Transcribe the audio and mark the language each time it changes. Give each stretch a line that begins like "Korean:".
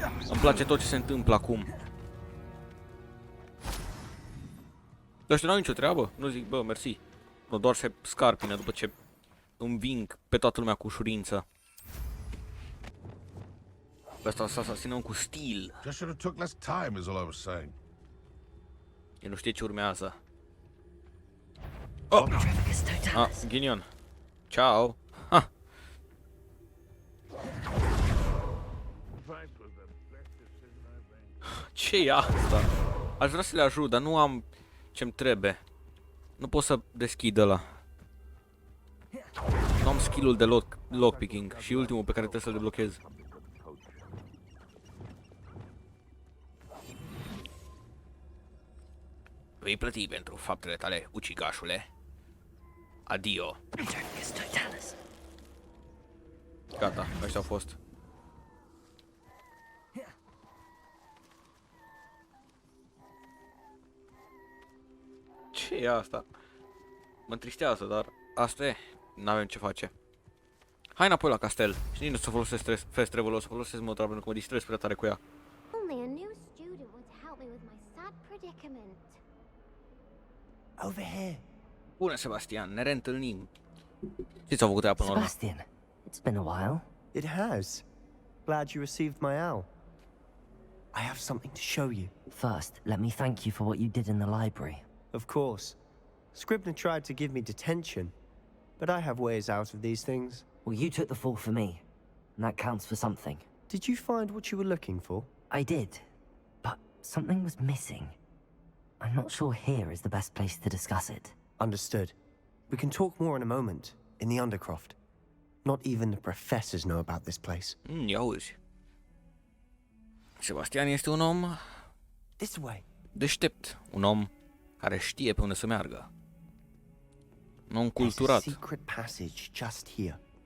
Romanian: Îmi place tot ce se întâmplă acum. Ăștia n-au nicio treabă. Nu zic, bă, mersi. Nu, doar se scarpină după ce înving pe toată lumea cu ușurință. Ăsta să asasinăm cu stil.
English: Just should have took less time, is all I was saying.
Romanian: El nu știe ce urmează. Trafficus totalis. Ghinion. Ciao. Ha. Ce e asta? Aș vrea să le ajut, dar nu am ce-mi trebuie. Nu pot să deschid ăla. Nu am skill-ul de lockpicking și ultimul pe care trebuie să-l deblochez. Vei plăti pentru faptele tale, ucigașule. Adio. Trafficus totalis. Gata, ăștia au fost. Ce e asta? Mă întristează, dar asta e. N-avem ce face. Hai înapoi la castel. Și nici nu să folosesc fast travel, o să folosesc matura pentru că mă distrez prea tare cu ea.
English: Only a new student would help me with my sad predicament. Over here.
Romanian: Bună, Sebastian, ne reîntâlnim. Ce ți-au făcut ea până la urmă?
English: Sebastian, it's been a while. It has. Glad you received my owl. I have something to show you. First, let me thank you for what you did in the library. Of course. Scribner tried to give me detention, but I have ways out of these things. Well, you took the fall for me, and that counts for something. Did you find what you were looking for? I did, but something was missing. I'm not sure here is the best place to discuss it. Understood. We can talk more in a moment, in the Undercroft. Not even the professors know about this place.
Romanian: Ia auzi. Sebastian este un om
English: This way.
Romanian: deștept. Un om care știe pe unde să meargă. Un om
English: There's a
Romanian: culturat.
English: secret passage just here.